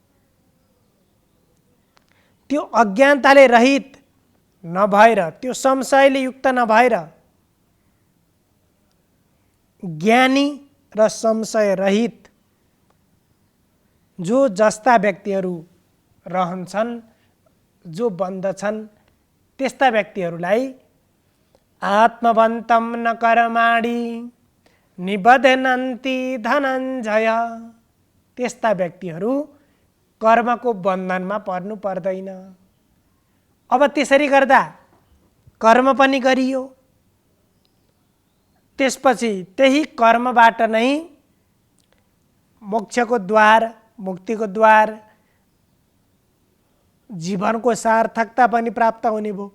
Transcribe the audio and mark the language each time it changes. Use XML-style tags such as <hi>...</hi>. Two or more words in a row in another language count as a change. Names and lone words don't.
<ne>त्यो अज्ञानताले रहित नभएर, त्यो संशयले युक्त नभएर ज्ञानी र संशय रहित जो जस्ता व्यक्तिहरू रहन्छन्, जो बन्दछन्, त्यस्ता व्यक्तिहरूलाई</ne> <sa>आत्मवन्तं न कर्माणि निबध्नन्ति धनञ्जय।</sa> <ne>त्यस्ता व्यक्तिहरू कर्मको बन्धनमा पर्नु पर्दैन। अब त्यसरी गर्दा कर्म पनि गरियो, त्यसपछि त्यही कर्मबाट नै मोक्षको द्वार, मुक्तिको द्वार, जीवनको सार्थकता पनि प्राप्त हुने भयो।</ne>